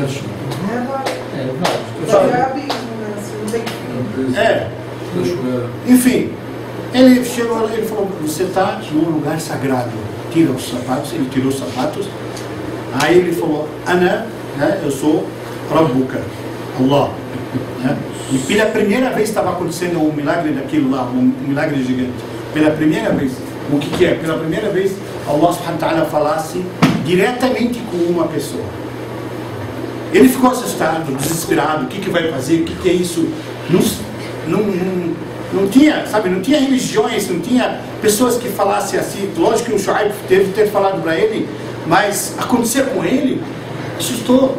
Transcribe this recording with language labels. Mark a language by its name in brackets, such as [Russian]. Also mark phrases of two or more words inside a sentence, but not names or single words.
[Portuguese] Enfim, ele chegou, ele falou, você está num lugar sagrado, tira os sapatos. Ele tirou os sapatos. Aí ele falou, Ana, né, eu sou Rabbuka, Allah, né? E pela primeira vez estava acontecendo um milagre daquilo lá, um milagre gigante. Pela primeira vez. O que é? Pela primeira vez Allah [Arabic] سبحانه وتعالى [Portuguese] falasse diretamente com uma pessoa. Ele ficou assustado, desesperado. O que vai fazer? O que é isso? Não tinha, sabe, não tinha religiões, não tinha pessoas que falassem assim. Lógico que o Shuaib teve que ter falado para ele, mas acontecer com ele, assustou.